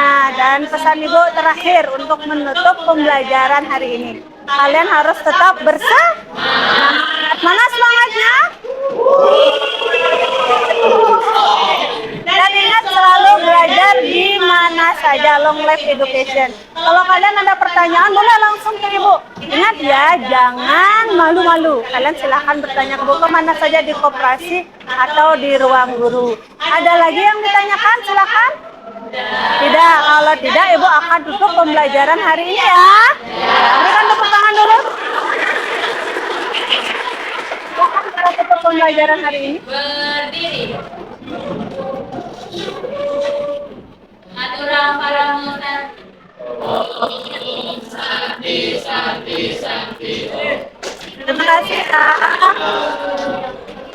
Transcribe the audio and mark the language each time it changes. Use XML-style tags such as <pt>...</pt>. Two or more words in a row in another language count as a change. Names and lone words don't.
<id>Dan pesan Ibu terakhir untuk menutup pembelajaran hari ini, kalian harus tetap bersemangat. Mana semangatnya? Dan ingat selalu belajar di mana saja,</id> <en>long life education.</en> <id>Kalau kalian ada pertanyaan boleh langsung ke Ibu. Ingat ya, jangan malu-malu. Kalian silahkan bertanya ke Ibu kemana saja di koperasi atau di ruang guru. Ada lagi yang ditanyakan? Silahkan. Tidak, kalau tidak Ibu akan tutup pembelajaran hari ini ya. Berikan tepuk tangan dulu. Kita tutup pembelajaran hari ini. Berdiri.</id> <ban>Aturang paramutan.</ban> <sa>Santi, santi, santi.</sa> <id>Terima kasih.</id>